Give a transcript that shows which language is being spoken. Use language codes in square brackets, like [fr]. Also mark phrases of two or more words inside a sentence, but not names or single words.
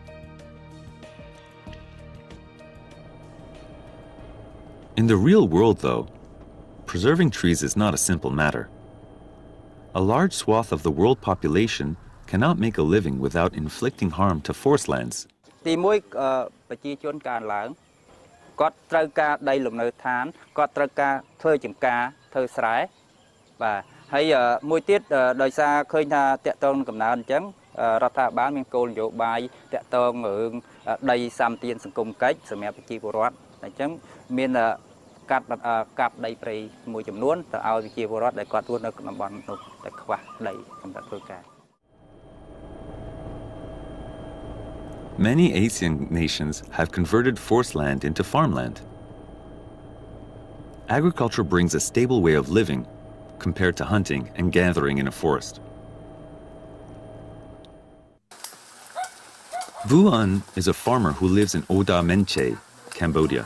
[en] In the real world, though, preserving trees is not a simple matter. A large swath of the world population cannot make a living without inflicting harm to forest lands. [km] ទីមួយប្រជាជនកើនឡើងគាត់ត្រូវការដីលំនៅឋានគាត់ត្រូវការធ្វើចម្ការធ្វើស្រែបាទហើយមួយទៀតដោយសារឃើញថាតកតងនឹងកំណើនអញ្ចឹងរដ្ឋាភិបាលមានគោលនយោបាយតកតងរឿងដីសម្បទានសង្គមកិច្ចសម្រាប់ប្រជាពលរដ្ឋអញ្ចឹងមានកាប់ដីព្រៃមួយចំនួនទៅឲ្យប្រជាពលរដ្ឋដែលគាត់រស់នៅក្នុងតំបន់នោះតែខ្វះដីសម្រាប់ធ្វើការ [en] Many Asian nations have converted forest land into farmland. Agriculture brings a stable way of living compared to hunting and gathering in a forest. Vuan is a farmer who lives in Oda Menche, Cambodia.